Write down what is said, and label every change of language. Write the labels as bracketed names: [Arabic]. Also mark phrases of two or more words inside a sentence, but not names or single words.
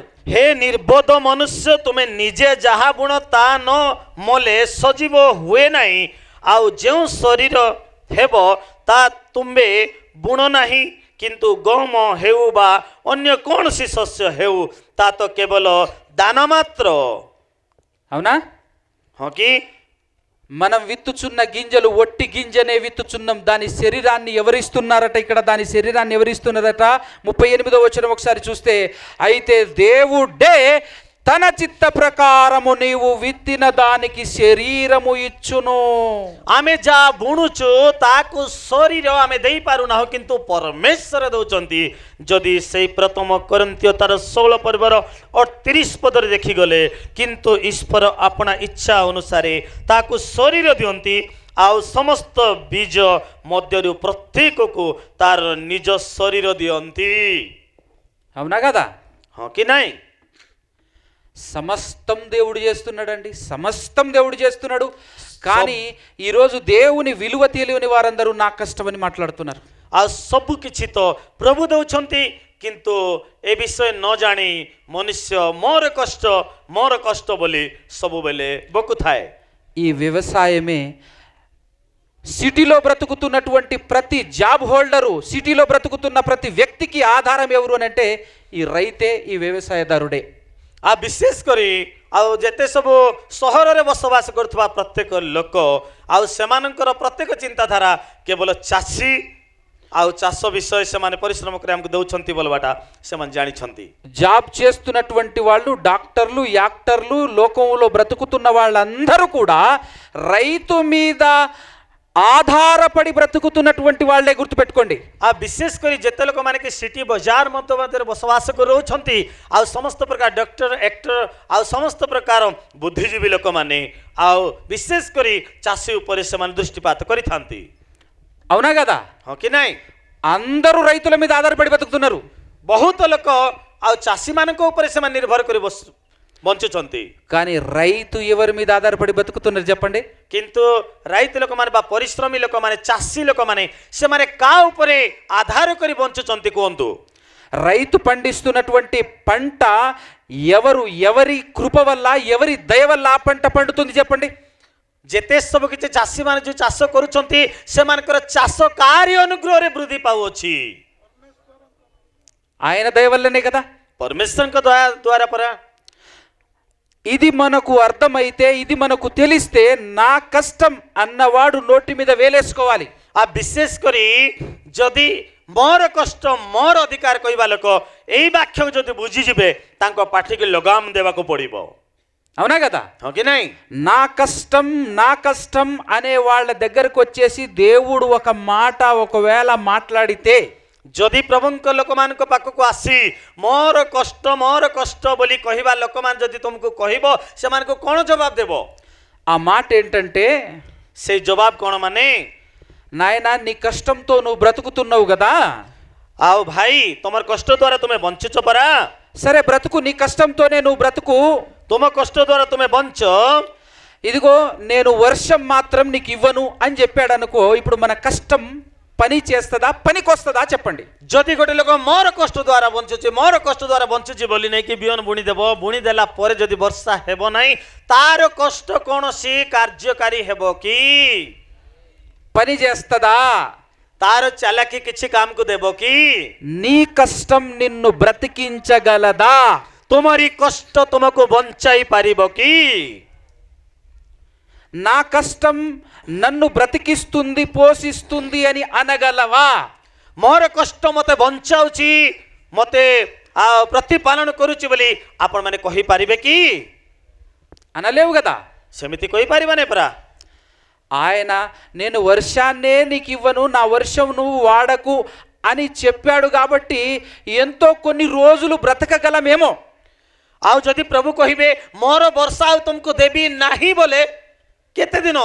[Odia] ହେ ନିର୍ବୋଧ ମନୁଷ୍ୟ, ତୁମେ ନିଜେ ଯାହା ବୁଣ ତା ନ ମଲେ ସଜୀବ ହୁଏ ନାହିଁ, ଆଉ ଯେଉଁ ଶରୀର ହେବ ତା ତୁମେ ବୁଣ ନାହିଁ, କିନ୍ତୁ ଗହମ ହେଉ ବା ଅନ୍ୟ କୌଣସି ଶସ୍ୟ ହେଉ ତା ତ କେବଳ ଦାନ ମାତ୍ର. [Telugu] అవునా? [Odia] ହଁ କି? [Telugu] మనం విత్తుచున్న గింజలు ఒట్టి గింజనే విత్తుచున్నాం. దాని శరీరాన్ని ఎవరిస్తున్నారట? ఇక్కడ దాని శరీరాన్ని ఎవరిస్తున్నారట? 38వ వచనం ఒకసారి చూస్తే, అయితే దేవుడే తన చిత్త ప్రకారము నీవు విత్తిన దానికి శరీరము ఇచ్చును. [Odia] ଆମେ ଯାହା ବୁଣୁଛୁ ତାକୁ ଶରୀର ଆମେ ଦେଇପାରୁନାହୁଁ, କିନ୍ତୁ ପରମେଶ୍ୱର ଦେଉଛନ୍ତି. ଯଦି ସେଇ ପ୍ରଥମ କରନ୍ତିୟ ତାର 16 ପର୍ବର 38 ପଦରେ ଦେଖିଗଲେ, କିନ୍ତୁ ଈଶ୍ୱର ଆପଣା ଇଚ୍ଛା ଅନୁସାରେ ତାକୁ ଶରୀର ଦିଅନ୍ତି, ଆଉ ସମସ୍ତ ବୀଜ ମଧ୍ୟରୁ ପ୍ରତ୍ୟେକକୁ ତାର ନିଜ ଶରୀର ଦିଅନ୍ତି. [Telugu] అవునా కదా? [Odia] ହଁ କି ନାହିଁ? [Telugu] సమస్తం దేవుడు చేస్తున్నాడండి, సమస్తం దేవుడు చేస్తున్నాడు. కానీ ఈరోజు దేవుని విలువ తెలియని వారందరూ నా కష్టమని మాట్లాడుతున్నారు. [Odia] ଆଉ ସବୁ କିଛି ତ ପ୍ରଭୁ ଦେଉଛନ୍ତି, କିନ୍ତୁ ଏ ବିଷୟ ନ ଜାଣି ମନୁଷ୍ୟ ମୋର କଷ୍ଟ ବୋଲି ସବୁବେଳେ ବକୁଥାଏ. [Telugu] ఈ వ్యవసాయమే సిటీలో బ్రతుకుతున్నటువంటి ప్రతి [English] job holder, [Telugu] సిటీలో బ్రతుకుతున్న ప్రతి వ్యక్తికి ఆధారం ఎవరు అని అంటే ఈ రైతే, ఈ వ్యవసాయదారుడే. [Odia] ଆଉ ବିଶେଷ କରି ଆଉ ଯେତେ ସବୁ ସହରରେ ବସବାସ କରୁଥିବା ପ୍ରତ୍ୟେକ ଲୋକ, ଆଉ ସେମାନଙ୍କର ପ୍ରତ୍ୟେକ ଚିନ୍ତାଧାରା କେବଳ ଚାଷୀ, ଆଉ ଚାଷ ବିଷୟ ସେମାନେ ପରିଶ୍ରମ କରି ଆମକୁ ଦେଉଛନ୍ତି ବୋଲବାଟା ସେମାନେ ଜାଣିଛନ୍ତି. [Telugu] జాబ్ చేస్తున్నటువంటి వాళ్ళు, డాక్టర్లు, యాక్టర్లు, లోకంలో బ్రతుకుతున్న వాళ్ళందరూ కూడా రైతు మీద ఆధారపడి బ్రతుకుతున్నటువంటి వాళ్ళే, గుర్తుపెట్టుకోండి. [Odia] ଆଉ ବିଶେଷ କରି ଯେତେ ଲୋକମାନେ କି ସିଟି ବଜାର ମଧ୍ୟରେ ବସବାସ କରି ରହୁଛନ୍ତି, ଆଉ ସମସ୍ତ ପ୍ରକାର ଡକ୍ଟର, ଆକ୍ଟର, ଆଉ ସମସ୍ତ ପ୍ରକାର ବୁଦ୍ଧିଜୀବୀ ଲୋକମାନେ, ଆଉ ବିଶେଷ କରି ଚାଷୀ ଉପରେ ସେମାନେ ଦୃଷ୍ଟିପାତ କରିଥାନ୍ତି. [Telugu] అవునా కదా? [Odia] ହଁ କି ନାହିଁ? [Telugu] అందరూ రైతుల మీద ఆధారపడి బతుకుతున్నారు. [Odia] ବହୁତ ଲୋକ ଆଉ ଚାଷୀମାନଙ୍କ ଉପରେ ସେମାନେ ନିର୍ଭର କରି ବଞ୍ଚୁଛନ୍ତି. [Telugu] కానీ రైతు ఎవరి మీద ఆధారపడి బతుకుతున్నారు చెప్పండి? [Odia] କିନ୍ତୁ ରାଇତ ଲୋକମାନେ ବା ପରିଶ୍ରମୀ ଲୋକମାନେ, ଚାଷୀ ଲୋକମାନେ, ସେମାନେ କା ଉପରେ ଆଧାର କରି ବଞ୍ଚୁଛନ୍ତି କୁହନ୍ତୁ? [Telugu] రైతు పండిస్తున్నటువంటి పంట ఎవరి కృప వల్ల, ఎవరి దయ వల్ల ఆ పంట పండుతుంది చెప్పండి? [Odia] ଯେତେ ସବୁ କିଛି ଚାଷୀମାନେ ଯେଉଁ ଚାଷ କରୁଛନ୍ତି, ସେମାନଙ୍କର ଚାଷ କାରି ଅନୁଗ୍ରହରେ ବୃଦ୍ଧି ପାଉଅଛି. [Telugu] ఆయన దయ వల్లనే కదా. [Odia] ପରମେଶ୍ୱରଙ୍କ ଦ୍ୱାରା ପରା. [Telugu] ఇది మనకు అర్థమైతే, ఇది మనకు తెలిస్తే, నా కష్టం అన్నవాడు నోటి మీద వేలేసుకోవాలి. [Odia] ఆ ବିଶେଷ କରି ଯଦି ମୋର କଷ୍ଟ ମୋର ଅଧିକାର କହିବା ଲୋକ ଏଇ ବାକ୍ୟକୁ ଯଦି ବୁଝିଯିବେ, ତାଙ୍କ ପାଠିକି ଲଗାମ ଦେବାକୁ ପଡ଼ିବ. [Telugu] అవునా కదా? [Odia] ହଁ କି ନାହିଁ? [Telugu] నా కష్టం అనే వాళ్ళ దగ్గరకు వచ్చేసి దేవుడు ఒక మాట ఒకవేళ మాట్లాడితే, [Odia] ଯଦି ପ୍ରଭୁଙ୍କ ଲୋକମାନଙ୍କ ପାଖକୁ ଆସି ମୋର କଷ୍ଟ ବୋଲି କହିବା ଲୋକମାନେ ଯଦି ତୁମକୁ କହିବ, ସେମାନଙ୍କୁ କ'ଣ ଜବାବ ଦେବ? [Telugu] ఆ మాట ఏంటంటే, [Odia] ସେଇ ଜବାବ କ'ଣ ମାନେ, [Telugu] నాయనా నీ కష్టంతో నువ్వు బ్రతుకుతున్నావు కదా, [Odia] ଆଉ ଭାଇ ତମର କଷ୍ଟ ଦ୍ୱାରା ତୁମେ ବଞ୍ଚୁଛ ପରା, [Telugu] సరే బ్రతుకు, నీ కష్టంతోనే నువ్వు బ్రతుకు, [Odia] ତୁମ କଷ୍ଟ ଦ୍ୱାରା ତୁମେ ବଞ୍ଚ, [Telugu] ఇదిగో నేను వర్షం మాత్రం నీకు ఇవ్వను అని చెప్పాడు అనుకో, ఇప్పుడు మన కష్టం పని చేస్తుందా, పనికొస్తుందా చెప్పండి? [Odia] ଯଦି ଗୋଟେ ଲୋକ ମୋର କଷ୍ଟ ଦ୍ୱାରା ବଞ୍ଚୁଛି ବୋଲି ନେଇକି ବିହନ ବୁଣିଦେବ, ବୁଣିଦେଲା ପରେ ଯଦି ବର୍ଷା ହେବ ନାହିଁ, ତାର କଷ୍ଟ କୌଣସି କାର୍ଯ୍ୟକାରୀ ହେବ କି? [Telugu] పని చేస్తుందా? [Odia] ତାର ଚାଲାକି କିଛି କାମକୁ ଦେବ କି? [Telugu] నీ కష్టం నిన్ను బ్రతికించగలదా? [Odia] ତୁମରି କଷ୍ଟ ତୁମକୁ ବଞ୍ଚାଇ ପାରିବ କି? [Telugu] నా కష్టం నన్ను బ్రతికిస్తుంది, పోషిస్తుంది అని అనగలవా? [Odia] ମୋର କଷ୍ଟ ମୋତେ ବଞ୍ଚାଉଛି, ମୋତେ ପ୍ରତିପାଳନ କରୁଛି ବୋଲି ଆପଣମାନେ କହିପାରିବେ କି? [Telugu] అనలేవు కదా. [Odia] ସେମିତି କହିପାରିବାନି ପରା. [Telugu] ఆయన నేను వర్షాన్నే నీకు ఇవ్వను, నా వర్షం నువ్వు వాడకు అని చెప్పాడు కాబట్టి ఎంతో కొన్ని రోజులు బ్రతకగలమేమో. [Odia] ଆଉ ଯଦି ପ୍ରଭୁ କହିବେ ମୋର ବର୍ଷା ଆଉ ତୁମକୁ ଦେବି ନାହିଁ ବୋଲେ କେତେ ଦିନ?